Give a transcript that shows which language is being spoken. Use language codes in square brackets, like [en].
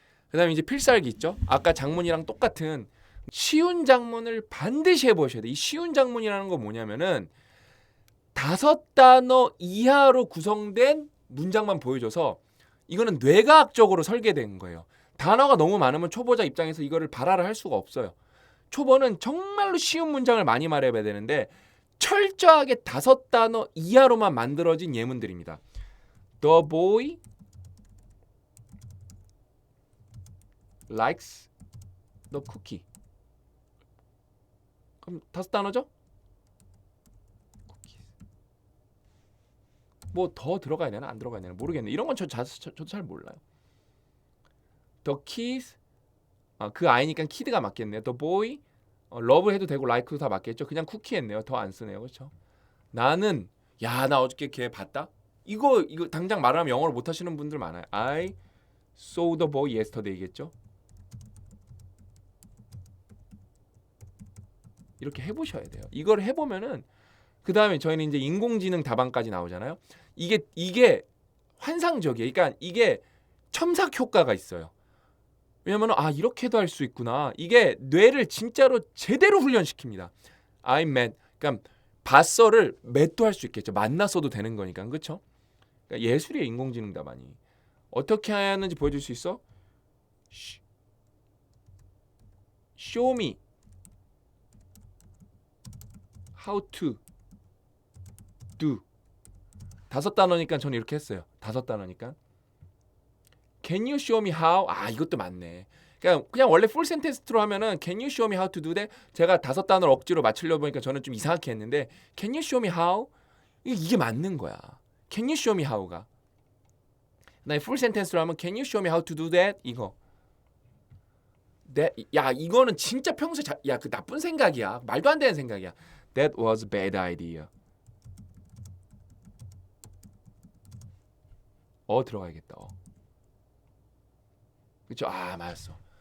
[ko] 그다음에 이제 필살기 있죠. 아까 장문이랑 똑같은 쉬운 장문을 반드시 해보셔야 돼. 이 쉬운 장문이라는 건 뭐냐면은 5단어 이하로 구성된 문장만 보여줘서 이거는 뇌과학적으로 설계된 거예요. 단어가 너무 많으면 초보자 입장에서 이거를 발화를 할 수가 없어요. 초보는 정말로 쉬운 문장을 많이 말해야 되는데 철저하게 5단어 이하로만 만들어진 예문들입니다. [en] The boy likes the cookie. [ko] 그럼 5단어죠? 뭐 더 들어가야 되나 안 들어가야 되나 모르겠네. 이런 건 저도 잘 몰라요. The kids 그 아이니까 kid가 맞겠네요. The boy love 해도 되고 like도 다 맞겠죠. 그냥 쿠키 했네요. 더 안 쓰네요. 그렇죠? 나는 나 어저께 걔 봤다. 이거 당장 말하면 영어를 못 하시는 분들 많아요. [en] I saw the boy yesterday [ko] 겠죠. 이렇게 해보셔야 돼요. 이걸 해보면은 그 다음에 저희는 이제 인공지능 답안까지 나오잖아요. 이게 환상적이에요. 그러니까 이게 첨삭 효과가 있어요. 왜냐면 이렇게도 할 수 있구나. 이게 뇌를 진짜로 제대로 훈련시킵니다. [en] I met. [ko] 그러니까 봤어를 met도 할 수 있겠죠. 만났어도 되는 거니까. 그렇죠? 그러니까 예술이에요. 인공지능 답안이. 어떻게 하는지 보여줄 수 있어? [en] Show me how to do. [ko] 5단어니까 저는 이렇게 했어요. 5단어니까. [en] Can you show me how? [ko] 이것도 맞네. 그냥 원래 풀 센텐스로 하면은 [en] Can you show me how to do that? [ko] 제가 5단어를 억지로 맞추려고 보니까 저는 좀 이상하게 했는데 [en] Can you show me how? [ko] 이게 맞는 거야. [en] Can you show me how가. [ko] 나 풀 센텐스로 하면 [en] Can you show me how to do that? [ko] 이거. 야 이거는 진짜 평소에 야 그 나쁜 생각이야. 말도 안 되는 생각이야. [en] That was a bad idea. [ko] 들어가야겠다. 그렇죠? 맞았어.